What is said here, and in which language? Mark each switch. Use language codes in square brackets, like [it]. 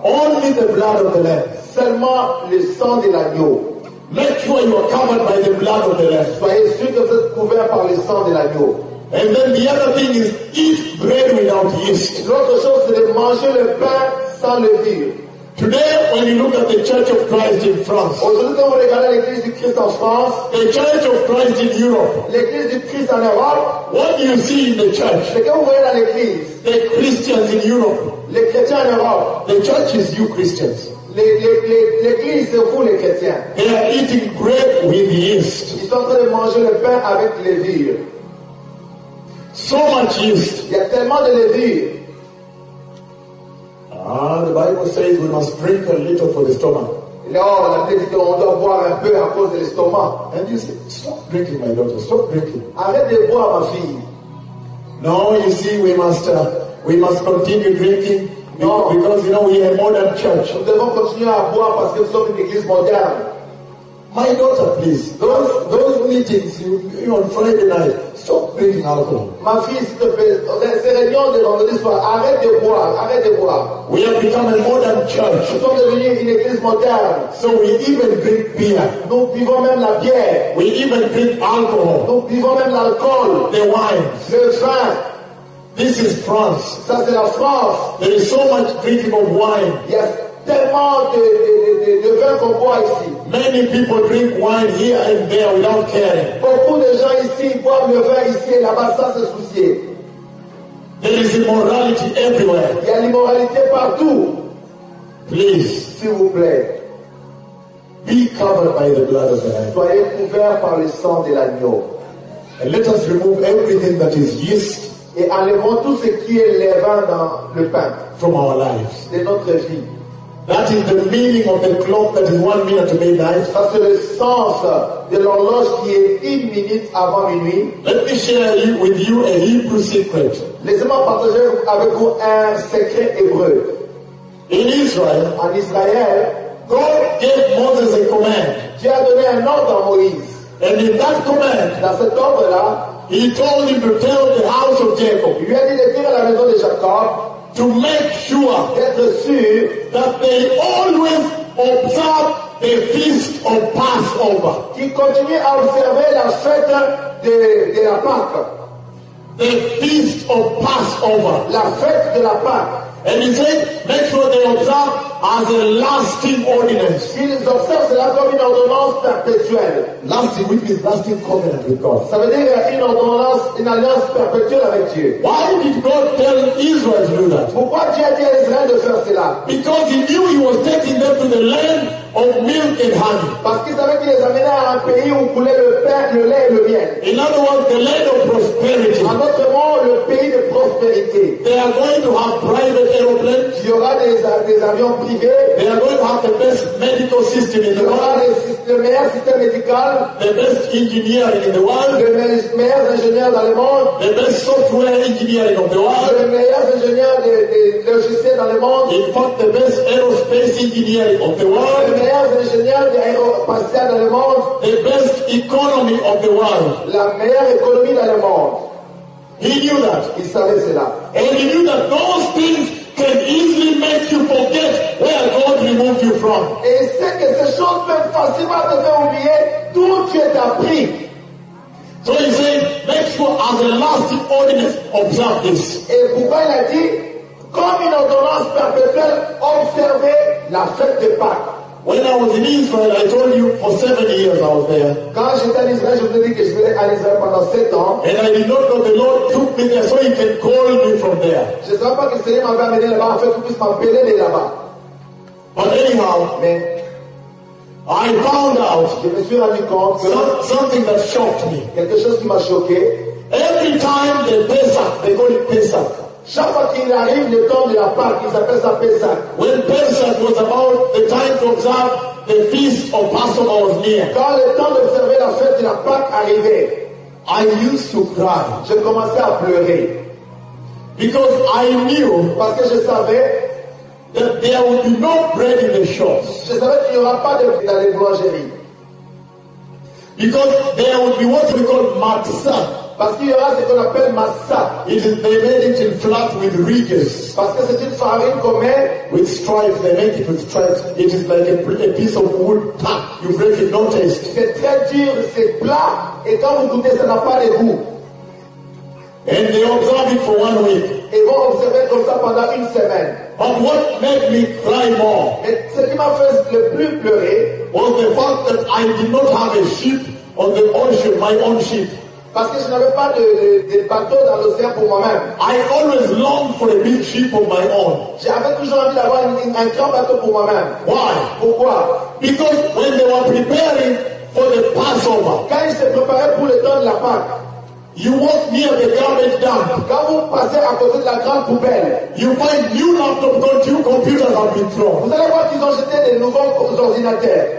[en] Only the blood of the Lamb. [fr] Seulement le sang de l'agneau. [en] Make sure you are covered by the blood of the Lamb. [fr] Soyez sûr que vous êtes couvert par le sang de l'agneau. [en] And then the other thing is eat bread without yeast. [fr] L'autre chose c'est de manger le pain sans levure. [en] Today, when you look at the Church of Christ in France, [fr] aujourd'hui quand vous regardez l'Église du Christ en France, [en] the Church of Christ in Europe, [fr] l'Église du Christ en Europe, [en] what do you see in the church? [fr] Ce que vous voyez dans l'Église, [en] the Christians in Europe, [fr] les chrétiens en Europe, [en] the church is you Christians. [fr] L'Église c'est vous les chrétiens. [en] They are eating bread with yeast. [fr] Ils sont en train de manger le pain avec levure. [en] So much yeast. [fr] Il y a tellement de levure. [en] Ah, the Bible says we must drink a little for the stomach. [fr] Non, la Bible dit qu'on doit boire un peu à cause de l'estomac. [en] And you say, stop drinking, my daughter, stop drinking. [fr] Arrête de boire, ma fille. [en] No, you see, we must continue drinking. No. Because, you know, we are a modern church. [fr] Nous devons continuer à boire parce que nous sommes une église moderne. [en] My daughter, please, those meetings you on Friday night, stop drinking alcohol. [fr] Ma fille, s'il te plaît, ces réunions de vendredi soir, arrête de boire, arrête de boire. [en] We have become a modern church. [fr] Nous sommes devenus une église moderne. [en] So we even drink beer. [fr] Nous buvons même la bière. [en] We even drink alcohol. [fr] Nous buvons même l'alcool. [en] The wine. [fr] Le vin. [en] This is France. [fr] Ça, c'est la France. [en] There is so much drinking of wine. [fr] Yes. Tellement de vin qu'on boit ici. [en] Many people drink wine here and there without caring. [fr] Beaucoup de gens ici boivent le vin ici et là-bas sans se soucier. [en] There is immorality everywhere. [fr] Il y a l'immoralité partout. [en] Please, [fr] s'il vous plaît, [en] be covered by the blood of the Lamb. [fr] Soyez couverts par le sang de l'agneau. [en] And let us remove everything that is yeast. [fr] Et enlevons tout ce qui est levain dans le pain. [en] From our lives. [fr] De notre vie. [en] That is the meaning of the clock that is 1 minute to midnight. [fr] Ça c'est le sens de l'horloge qui est 1 minute avant minuit. [en] Let me share with you a Hebrew secret. [fr] Laissez-moi partager avec vous un secret hébreu. [en] In Israel, [fr] en Israël, [en] God gave Moses a command. [fr] Dieu a donné un ordre à Moïse. [en] And in that command, [fr] dans cet ordre-là, [en] He told him to tell the house of Jacob. [fr] Il lui a dit de dire à la maison de Jacob. [en] To make sure, [fr] d'être sûr, [en] that they always observe the feast of Passover. [fr] Qui continue à observer la fête de la Pâque. [en] The feast of Passover. [fr] La fête de la Pâque. [en] And he said, make sure they observe as a lasting ordinance. [fr] Ils observent cela comme une ordonnance perpétuelle. [en] Lasting, which means lasting covenant with God. [fr] Ça veut dire une ordonnance, une alliance perpétuelle avec Dieu. [en] Why did God tell Israel to do that? [fr] Pourquoi Dieu a dit à Israël de faire cela? [en] Because he knew he was taking them to the land of milk and honey. [fr] Parce qu'il savait qu'il les amenait à un pays où coulait le pain, le lait et le miel. [en] In other words, the land of prosperity. [fr] En d'autres mots, le pays de prospérité. [en] They are going to have private aeroplanes. [fr] Il y aura des avions privés. [en] They are going to have the best medical system in the world. [fr] Il y aura le meilleur système médical. [en] The best engineer in the world. [fr] Les meilleurs ingénieurs dans le monde. [en] The best software engineer in the world. [fr] Les meilleurs ingénieurs des logiciels dans le monde. [en] In fact, the best aerospace engineer of the world. [fr] Les meilleurs ingénieurs d'aérospatial dans le monde. [en] The best economy of the world. [fr] La meilleure économie dans le monde. [en] He knew that. [fr] Il savait cela. [en] And he knew that those things can easily make you forget where God removed you from. [fr] Et il sait que ces choses peuvent facilement te faire oublier d'où tu es appris. [en] So he said, make sure as a lasting ordinance, observe this. [fr] Et pourquoi il a dit, comme une ordonnance perpétuelle, observez la fête de Pâques. [en] When I was in Israel, I told you for 7 years I was there. [fr] Quand j'étais en Israël, je vous ai dit que je suis allé en Israël pendant 7 ans. [en] And I did not know the Lord took me there so He can call me from there. [fr] Je ne savais pas que le Seigneur m'avait amené là-bas afin qu'il puisse m'appeler de là-bas. [en] But anyhow, I found out [fr] je me suis rendu compte que [en] something that shocked me. [fr] Quelque chose qui m'a choqué. [en] Every time the Pesach, they call it Pesach. [fr] Chaque fois qu'il arrive le temps de la Pâque, ils appellent ça Pesach. [en] When Pesach was about the time to observe the feast of Passover was near. [fr] Quand le temps d'observer la fête de la Pâque arrivait, [en] I used to cry. [fr] Je commençais à pleurer. [en] Because I knew, [fr] parce que je savais, [en] that there would be no bread in the shops. [fr] Je savais qu'il n'y aura pas de bread dans les boulangeries. [en] Because there would be what we call matzah. [fr] Parce qu'il y aura ce qu'on appelle massa. [en] It is, they made it in flat with ridges. [fr] Parce que c'est une farine qu'on met. [en] With stripes, they make it with stripes. It is like a piece of wood. Tap, you break it, no taste. [fr] C'est très dur, c'est plat. Et quand vous goûtez, ça n'a pas de goût. [en] And they observe it for 1 week. [fr] Et vont observer comme ça pendant une semaine. [en] But what made me cry more? [fr] Et ce qui m'a fait le plus pleurer. [en] Was the fact that I did not have a ship on the ocean, my own ship. [fr] Parce que je n'avais pas de bateau dans l'océan pour moi-même. [en] I always longed for a big ship of my own. [fr] J'avais toujours envie d'avoir un grand bateau pour moi-même. [en] Why? [fr] Pourquoi? [en] Because when they were preparing for the Passover. [fr] Quand ils se préparaient pour le temps de la Pâque. [en] You walk near the garbage dump. [fr] Quand vous passez à côté de la grande poubelle. [en] You find new laptops, don't you? Computers have been thrown. [fr] Vous allez voir qu'ils ont jeté des nouveaux ordinateurs.